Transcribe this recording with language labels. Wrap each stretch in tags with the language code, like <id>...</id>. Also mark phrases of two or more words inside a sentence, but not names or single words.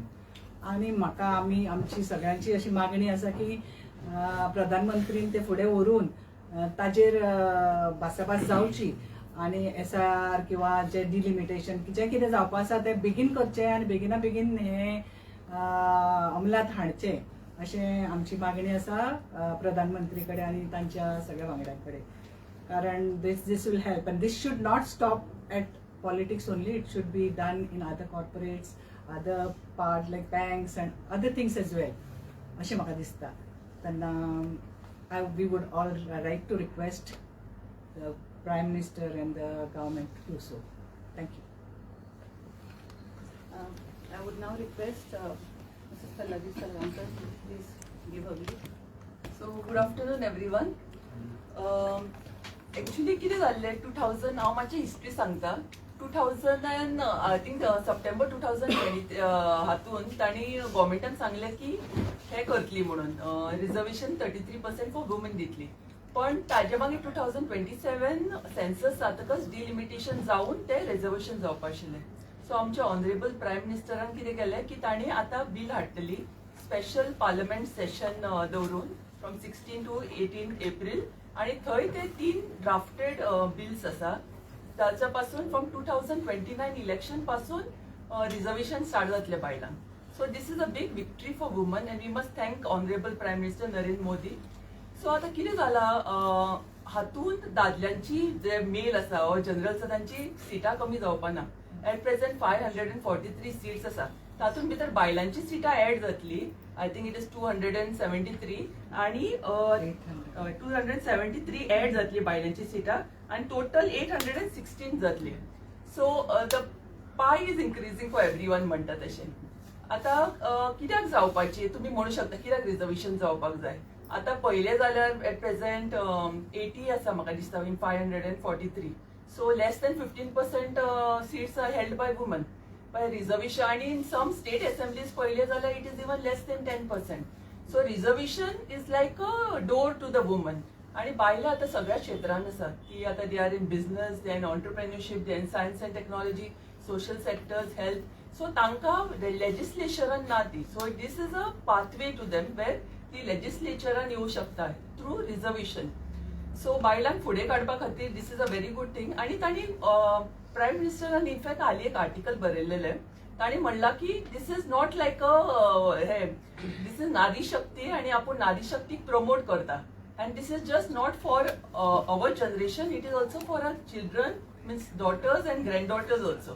<kok>आनी म्हाका आमची सगळ्यांची अशी मागणी आसा की प्रधानमंत्रीन ते फुडें व्हरून ताजेर भासाभास जावची आनी SIR किंवा जे डिलिमिटेशन जें कितें जावपा आसा तें बेगीन करचें आनी बेगिना बेगीन हें अंमलांत हाडचें अशें आमची मागणी आसा प्रधानमंत्री कडेन आनी तांच्या सगळ्या वांगड्यां कडेन.</kok> <en>कारण this will help and this should not stop at politics only. It should be done in other corporates, other part like banks and other things as well.</en> <kok>अशें म्हाका दिसता.</kok> <en>तेन्ना we would all like to request the Prime Minister and the government to do so. Thank you. I would now request Mrs. Pallavi Salgaonkar to please give her view. So good afternoon everyone.</en> <kok>Actually कितें जाल्लें 2000 हांव मातशी हिस्ट्री सांगता. 2000</kok> <en>I think</en> <kok>सप्टेंबर 2020 हातून तांणी गव्हर्मेंटान सांगलें की हे करतली म्हणून रिजर्वेशन 33%</kok> <en>for women</en> <kok>दितली. पण ताजे मागीर 2027 सेन्सस जातकच डिलिमिटेशन जावन ते रिजर्वेशन जावपा आशिल्लें. सो आमच्या</kok> <en>honourable prime ministeran</en> <kok>कितें केलें की तांणी आतां बील हाडटली</kok> <en>special parliament session</en> <kok>दवरून</kok> <en>from 16 to 18 April</en> <kok>आणि थंय ते</kok> <en>3 drafted bills</en> <kok>आसा. ताच्या पासून</kok> <en>from 2029 election</en> <kok>पासून रिजर्वेशन स्टार्ट जातले बायलांक.</kok> <en>so this is a big victory for women and we must thank honourable prime minister Narendra Modi.</en> <kok>सो आतां कितें जालां हातून दादल्यांची जे मेल आसा वा जनरल्स तांची सिटां कमी जावपा ना.</kok> <en>at present 543 seats</en> <kok>आसा. तातूंत भितर बायलांची सिटां ऍड जातली.</kok> <en>I think it is 273</en> <kok>आणि 273 ऍड जातली बायलांची सिटां आणि टोटल 816 जातली.</kok> <en>so the pie is increasing for everyone</en> <kok>म्हणटा तशें. आतां कित्याक जावपाची तुमी म्हणू शकता कित्याक रिजर्वेशन जावपाक जाय. आतां पयलें जाल्यार</kok> <en>at present 80</en> <kok>आसा म्हाका दिसता इन 543.</kok> <en>So less than 15% seats are held by women by reservation. And in some state assemblies, it is even less than 10%. So reservation is like a door to the woman.</en> <kok>आणि बायलां आतां सगळ्या क्षेत्रांत आसात. ती आतां</kok> <en>they are in business, they are in entrepreneurship, they are in science and technology, social sectors, health.</en> <kok>सो तांकां लेजिस्लेचरान ना ती.</kok> <en>so this is a pathway to them where</en> <kok>ती लेजिस्लेचरान येवं शकता</kok> <en>through reservation.</en> <kok>सो बायलांक फुडें काडपा खातीर</kok> <en>this is a very good thing.</en> <kok>आणि तांणी प्रायम मिनिस्टरान इनफॅक्ट हालीं एक आर्टिकल बरयल्लें. तांणी म्हणलां की</kok> <en>this is not like hey this is</en> <kok>नारी शक्ती आणि आपण नारी शक्तीक प्रमोट करता.</kok> <en>and this is just not for our generation, it is also for our children means daughters and granddaughters also.</en>